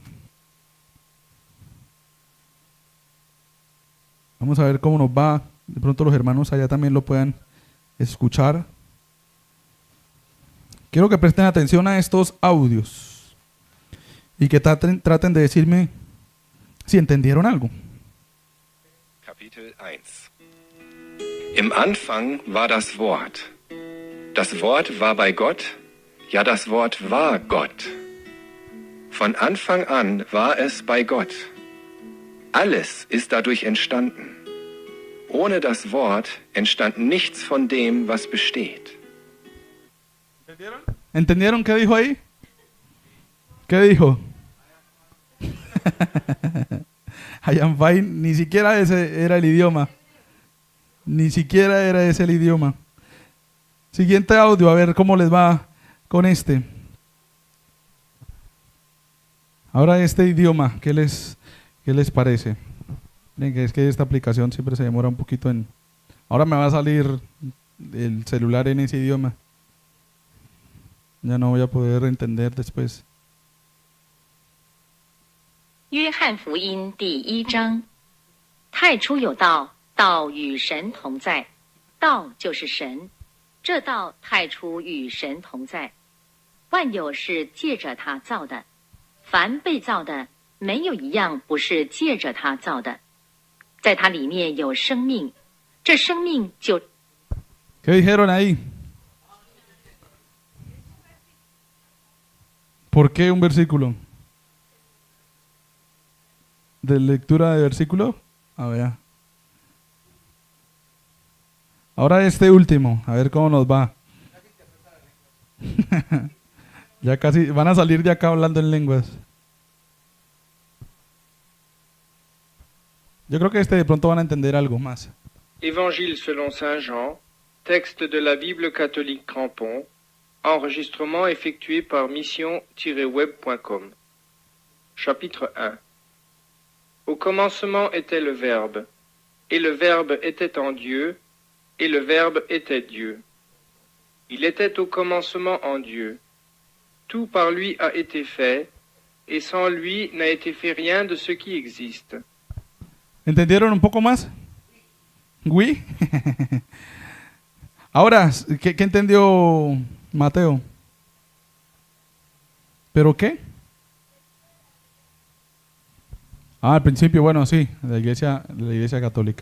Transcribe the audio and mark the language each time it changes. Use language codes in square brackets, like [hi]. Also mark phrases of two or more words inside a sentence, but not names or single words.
[es] Vamos a ver cómo nos va. De pronto los hermanos allá también lo puedan escuchar. Quiero que presten atención a estos audios. Y que traten de decirme si entendieron algo. [de] Kapitel 1. Im Anfang war das Wort. Das Wort war bei Gott, ja, das Wort war Gott. Von Anfang an war es bei Gott. Alles ist dadurch entstanden. Ohne das Wort entstand nichts von dem, was besteht. [es] ¿Entendieron qué dijo ahí? ¿Qué dijo? Hayan Fine, ni siquiera ese era el idioma. Ni siquiera era ese el idioma. Siguiente audio, a ver cómo les va con este. Ahora este idioma, ¿qué les parece? Miren que es que esta aplicación siempre se demora un poquito en... Ahora me va a salir el celular en ese idioma. Ya no voy a poder entender después. [zh] 约翰福音第1章，太初有道，道与神同在，道就是神。这道太初与神同在，万有是借着他造的，凡被造的，没有一样不是借着他造的。在他里面有生命，这生命就... [es] ¿Qué dijeron ahí? ¿Por qué un versículo? ¿De lectura de versículo? A ver. Ahora este último, a ver cómo nos va. Ya casi, van a salir de acá hablando en lenguas. Yo creo que este de pronto van a entender algo más. [fr] Évangile selon Saint Jean, texte de la Bible catholique Crampon, enregistrement effectué par mission-web.com. Chapitre 1. Au commencement était le Verbe, et le Verbe était en Dieu, et le Verbe était Dieu. Il était au commencement en Dieu. Tout par lui a été fait, et sans lui n'a été fait rien de ce qui existe. [es] ¿Entendieron un poco más? [fr] ¿Oui? [es] Ahora, ¿qué entendió Mateo? ¿Pero qué? Ah, al principio, bueno, sí, de la iglesia católica.